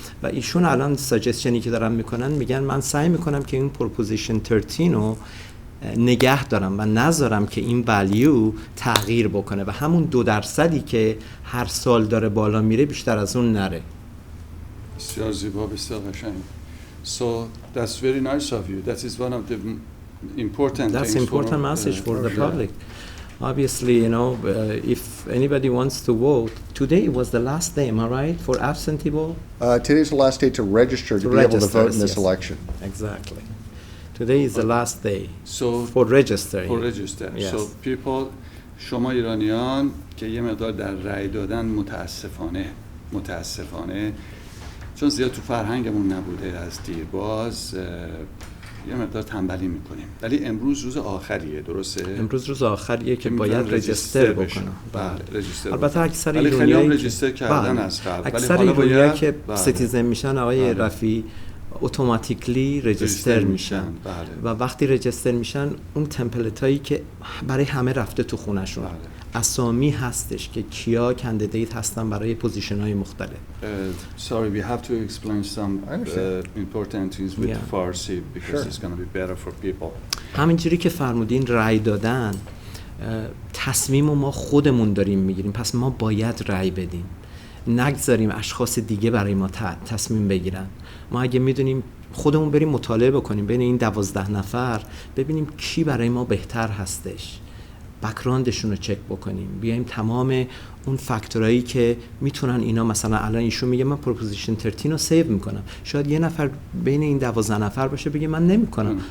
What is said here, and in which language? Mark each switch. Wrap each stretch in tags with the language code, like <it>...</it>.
<fa>و ایشون الان ساجستشنی که دارن میکنن، میگن من سعی میکنم که این پروپوزیشن 13 رو نگه دارم و نذارم که این ولیو تغییر بکنه و همون 2% که هر سال داره بالا میره بیشتر از اون نره. بسیار زیبا، بسیار قشنگ.</fa> <en>So that's very nice of you. That is one of the important That's things important message for the public. Obviously, you know, if anybody wants to vote, today was the last day, am I right, for absentee vote? Today's the last day to register to be able to vote in this yes. election. Exactly. Today is the last day So for registering. For register. Yes. So people,</en> <fa>شما ایرانیان که یه مقدار در رأی دادن متاسفانه چون زیاد تو فرهنگمون نبوده از دیرباز یه مقدار تنبلی میکنیم، ولی امروز روز آخریه، درسته؟ امروز روز آخریه که باید رجیستر بکنم. بله، رجیستر. البته اکثر ولی خیلی ایرانیایی هم رجیستر کردن از قبل. اکثر ایرانیایی که سیتیزن میشن آقای رفیع اتوماتیکلی رجیستر میشن. بله. و وقتی رجیستر میشن اون تمپلیت هایی که برای همه رفته تو خونهشون، بله. اسامی هستش که کیا کاندیدیت هستن برای پوزیشن های مختلف.</fa> <en>Sorry, we have to explain some important things with Farsi because it's going to be better for people.</en> <fa>همینجوری که فرمودین رأی دادن، تصمیم ما خودمون داریم میگیریم، پس ما باید رأی بدیم، نگذاریم اشخاص دیگه برای ما تصمیم بگیرن. ما اگه میدونیم خودمون بریم مطالعه بکنیم بین این 12 نفر، ببینیم کی برای ما بهتر هستش، بک‌گراندشون رو چک بکنیم، بیایم تمام اون فاکتورایی که میتونن اینا، مثلا الان ایشون میگه من پروپوزیشن 13 رو سیو میکنم، شاید یه نفر بین این 12 نفر باشه بگه من نمیکنم.</fa>